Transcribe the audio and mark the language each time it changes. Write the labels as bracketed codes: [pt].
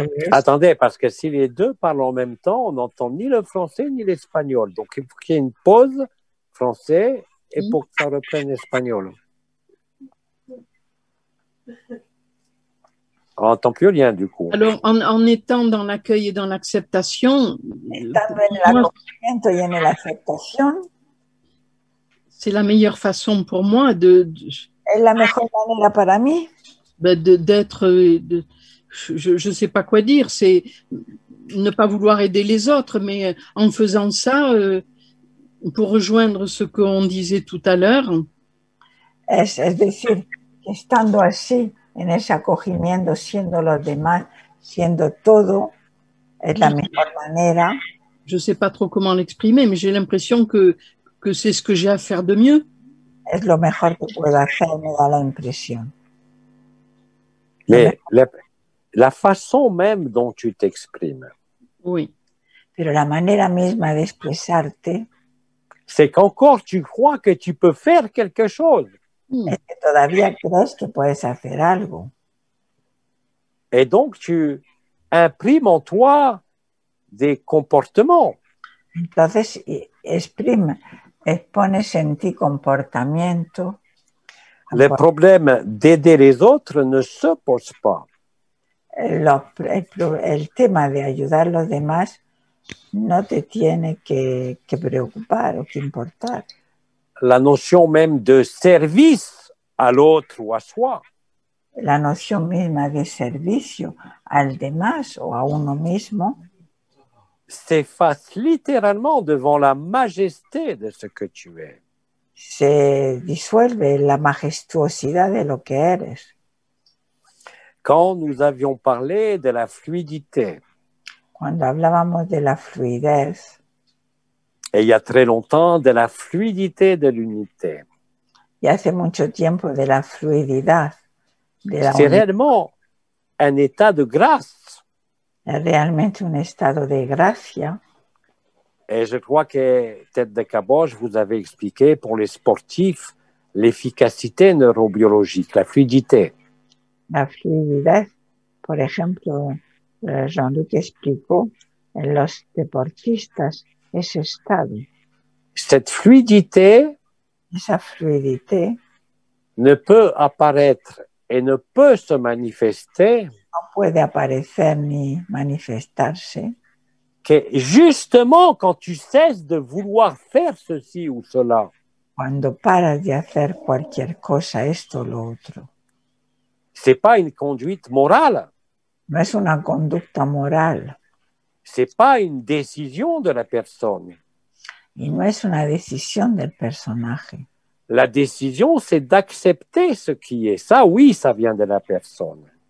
[fr] attendez, parce que si les deux parlent en même temps, on n'entend ni le français ni l'espagnol. Donc, il faut qu'il y ait une pause français et pour que ça reprenne l'espagnol. On n'entend plus rien du coup. Alors, en étant dans l'accueil et dans l'acceptation, [es] Estando en el [fr] moi, [es] acogimiento y en la aceptación, [fr] c'est la meilleure façon pour moi [es] es la mejor manera para mí [fr] d'être, je ne sais pas quoi dire, c'est ne pas vouloir aider les autres, mais en faisant ça, pour rejoindre ce qu'on disait tout à l'heure, [es] es decir, que estando así, en ese acogimiento, siendo los demás, siendo todo, es la mejor manera. [fr] je ne sais pas trop comment l'exprimer, mais j'ai l'impression que c'est ce que j'ai à faire de mieux. [es] Es lo mejor que puedo hacer, me da la impresión. [fr] Mais la façon même dont tu t'exprimes, Oui. [es] Pero la manera misma de expresarte [fr] c'est qu'encore tu crois que tu peux faire quelque chose. [es] es que todavía crees que puedes hacer algo. [fr] Et donc tu imprimes en toi des comportements. [es] Entonces, expones en ti comportamiento. [fr] Le problème d'aider les autres ne se pose pas. [es] El tema de ayudar a los demás no te tiene que preocupar o que importar. [fr] La notion même de service à l'autre ou à soi, [es] La noción misma de servicio al demás o a uno mismo [fr] s'efface littéralement devant la majesté de ce que tu es. [es] se disuelve en la majestuosidad de lo que eres. [fr] Quand nous avions parlé de la fluidité, [es] Cuando hablábamos de la fluidez, [fr] et il y a très longtemps de la fluidité de l'unité, [es] y hace mucho tiempo de la fluididad, de la [fr] c'est [es] unidad, [fr] réellement un état de grâce. [es] es realmente un estado de gracia. [fr] Et je crois que Tête de Caboche vous avez expliqué pour les sportifs l'efficacité neurobiologique, la fluidité. [es] La fluidez, por ejemplo, Jean-Luc explicó en los deportistas ese estado, [fr] Cette fluidité [es] esa fluidité [fr] ne peut apparaître et ne peut se manifester [es] no puede aparecer ni manifestarse [fr] que justement quand tu cesses de vouloir faire ceci ou cela. [es] cuando paras de hacer cualquier cosa, esto o lo otro. [fr] C'est pas une conduite morale, [es] No es una conducta moral [fr] c'est pas une décision de la personne. [es] y no es una decisión del personaje. [fr] La décision, c'est d'accepter ce qui est. Ça, oui, ça vient de la personne.